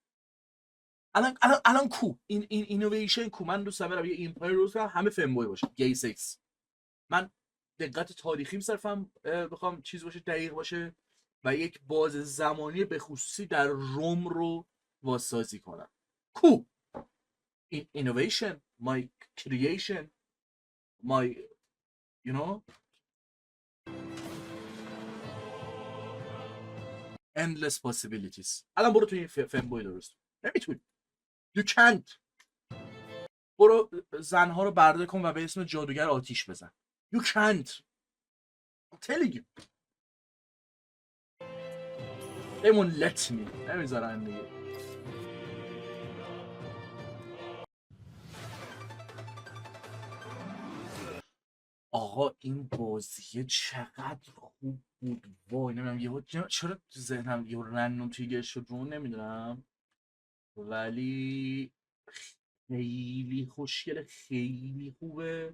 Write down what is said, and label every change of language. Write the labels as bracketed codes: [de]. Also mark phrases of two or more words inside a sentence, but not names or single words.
[fa] الان کو این اینویشن کو، من دوست دارم یه امپایر درست کنم همه فنبوی باشه، گی سکس. من دقت تاریخیم صرفا بخوام چیز باشه دقیق باشه و یک باز زمانی به خصوصی در روم رو واسازی کنم. کو این [en] innovation, my creation, my you know endless possibilities. [fa] الان برو توی این فنبوی درست، نمیتونی، [en] you can't. [fa] برو زنها رو برده کن و به اسم جادوگر آتیش بزن، [en] you can't. I'm telling you. بمون let me [fa] نمیذارن دیگه. آقا این بازیه چقدر خوب بود، وای نمیدونم یهو چرا تو ذهنم یهو رندوم تریگر شد رو نمیدونم، ولی خیلی خوشگله، خیلی خوبه.